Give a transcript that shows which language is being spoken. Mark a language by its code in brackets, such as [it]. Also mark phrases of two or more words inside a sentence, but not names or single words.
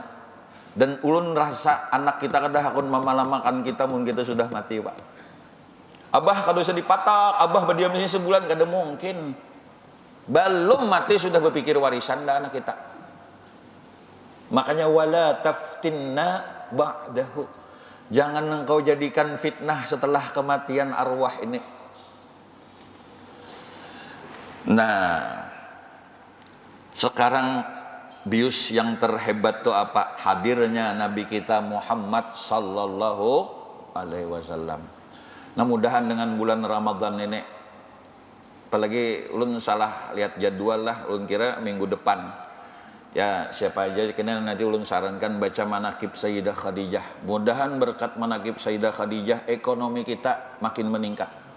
[bjn] Dan ulun rasa anak kita kada hakun mamalamakan kita mun kita sudah mati, Pak. Abah kada usah dipatak, abah berdiam di sini sebulan kada mungkin. [id] Belum mati sudah berpikir warisan dah anak kita. [ar] Makanya ولا تفتنا بعده. [id] Jangan engkau jadikan fitnah setelah kematian arwah ini. Nah, sekarang bius yang terhebat tuh apa? Hadirnya Nabi kita Muhammad [ar] صلى الله عليه وسلم. [bjn] Nah, mudahan dengan bulan Ramadan ini, apalagi ulun salah lihat jadwal lah, ulun kira minggu depan. Ya, siapa aja kena nanti ulun sarankan baca manaqib Sayyidah Khadijah. [id] Mudahan berkat manaqib Sayyidah Khadijah ekonomi kita makin meningkat.